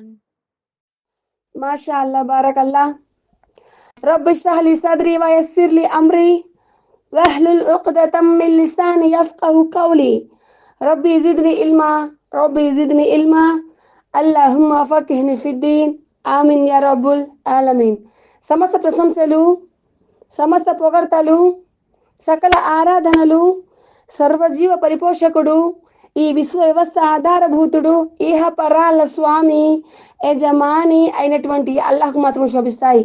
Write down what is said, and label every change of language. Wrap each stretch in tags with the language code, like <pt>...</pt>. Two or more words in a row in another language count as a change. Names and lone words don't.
<ar>ما شاء الله بارك الله. رب اشرح لي صدري ويسر لي أمري واحلل عقدة من لساني يفقهوا قولي. ربي زدني علما ربي زدني علما اللهم فقهني في الدين. آمين يا رب العالمين.</ar> <te>సమస్త ప్రశంసలు, సమస్త పొగడ్తలు, సకల ఆరాధనలు సర్వజీవ పరిపోషకుడు, ఈ విశ్వ వ్యవస్థ ఆధారభూతుడు, ఇహ పరాల స్వామి యజమాని అయినటువంటి అల్లాహ్కు మాత్రం శోభిస్తాయి.</te>